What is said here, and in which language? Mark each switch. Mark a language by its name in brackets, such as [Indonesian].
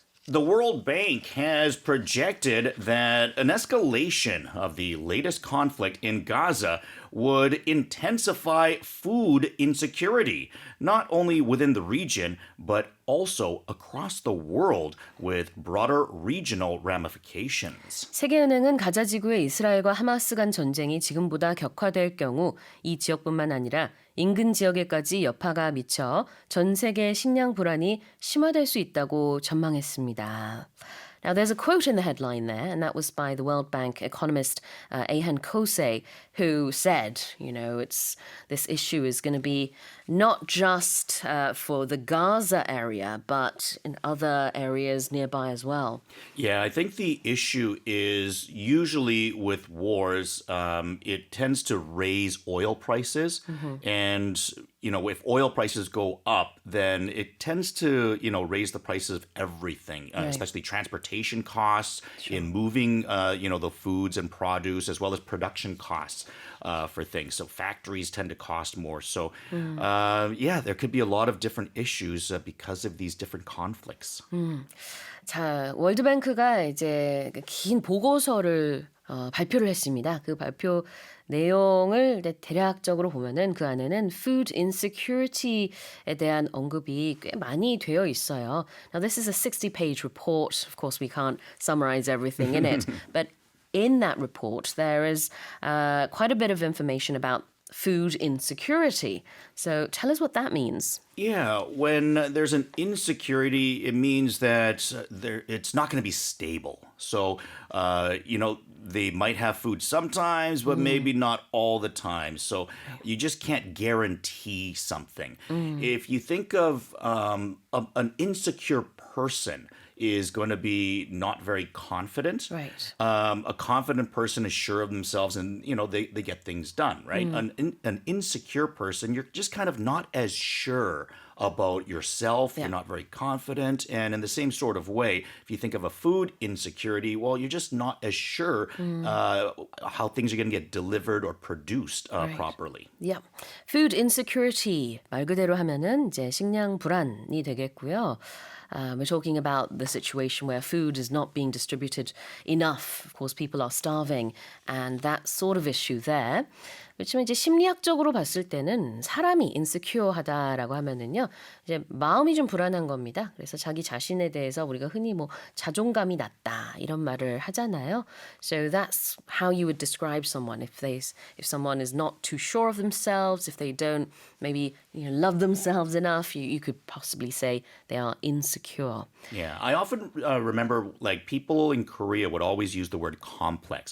[English] The World Bank has projected that an escalation of the latest conflict in Gaza would intensify food insecurity, not only within the region, but also across the world with broader regional ramifications. [Korean] 세계은행은 가자 지구의 이스라엘과 하마스 간 전쟁이 지금보다 격화될 경우 이 지역뿐만 아니라 인근 지역에까지 여파가 미쳐 전 세계 식량 불안이 심화될 수 있다고 전망했습니다. [English] Now, there's a quote in the headline there, and that was by the World Bank economist Ahan Kosei, who said, this issue is going to be not just for the Gaza area, but in other areas nearby as well. Yeah, I think the issue is usually with wars, it tends to raise oil prices. And, if oil prices go up, then it tends to, raise the prices of everything, especially transportation costs in moving, the foods and produce, as well as production costs for things. So factories tend to cost more. So, there could be a lot of different issues because of these different conflicts. [Korean] 자, 월드뱅크가 이제 긴 보고서를 발표를 했습니다. 그 발표 내용을 대략적으로 보면은 그 안에는 food insecurity에 대한 언급이 꽤 많이 되어 있어요. [English] Now, this is a 60-page report. Of course, we can't summarize everything in it, but in that report, there is quite a bit of information about food insecurity. So tell us what that means. Yeah, when there's an insecurity, it means that it's not going to be stable. So, they might have food sometimes, but maybe not all the time. So you just can't guarantee something. If you think of an insecure person, is going to be not very confident. Right. A confident person is sure of themselves and, they get things done, right? An insecure person, you're just kind of not as sure about yourself. Yeah. You're not very confident. And in the same sort of way, if you think of a food insecurity, well, you're just not as sure how things are going to get delivered or produced properly. Yeah. [Korean] Food insecurity 말 그대로 하면은 이제 식량 불안이 되겠고요. [English] We're talking about the situation where food is not being distributed enough. Of course, people are starving and that sort of issue there. [Korean] 그렇지만 이제 심리학적으로 봤을 때는 사람이 insecure하다라고 하면은요, 이제 마음이 좀 불안한 겁니다. 그래서 자기 자신에 대해서 우리가 흔히 자존감이 낮다 이런 말을 하잖아요. [English] So that's how you would describe someone if someone is not too sure of themselves, if they don't maybe love themselves enough, you could possibly say they are insecure. Yeah, I often remember people in Korea would always use the word complex.